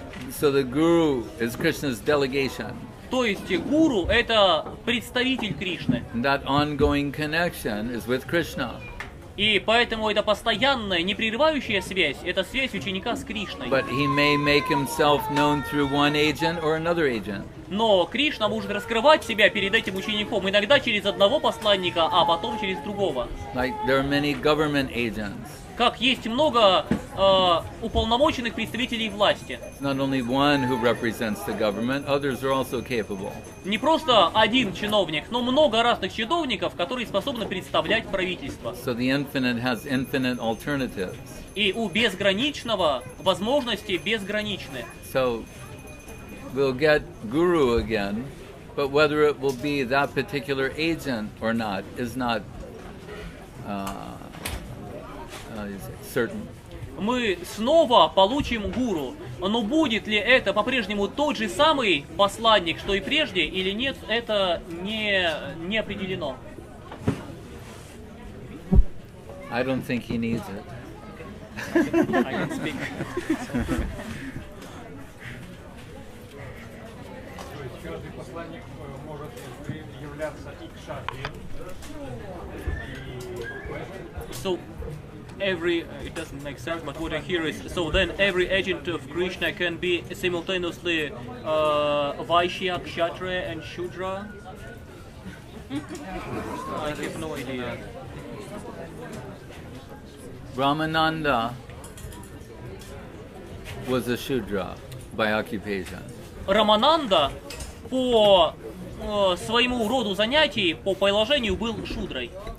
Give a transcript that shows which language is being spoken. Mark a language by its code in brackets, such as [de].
[en] So the guru is Krishna's delegation. [ru] То есть гуру это представитель Кришны. [en] And that ongoing connection is with Krishna. [ru] И поэтому это постоянная, непрерывающая связь, это связь ученика с Кришной. [en] But he may make himself known through one agent or another agent. [ru] Но Кришна может раскрывать себя перед этим учеником иногда через одного посланника, а потом через другого. [en] Like there are many government agents. [ru] Как есть много уполномоченных представителей власти. [en] It's not only one who represents the government, others are also capable. [ru] Не просто один чиновник, но много разных чиновников, которые способны представлять правительство. [en] So the infinite has infinite alternatives. [ru] И у безграничного возможности безграничны. [en] So we'll get guru again, but whether it will be that particular agent or not is not certain. [ru] Мы снова получим гуру, но будет ли это по-прежнему тот же самый посланник, что и прежде, или нет, это не определено. [en] I don't think he needs it. I can speak. [ru] То есть каждый посланник может являться и кшатрием, [en] So it doesn't make sense, but what I hear is, so then every agent of Krishna can be simultaneously Vaishya, Kshatriya and Shudra? I have no idea. Brahmananda was a Shudra by occupation. [ru] Рамананда по своему роду занятий, по положению был шудрой.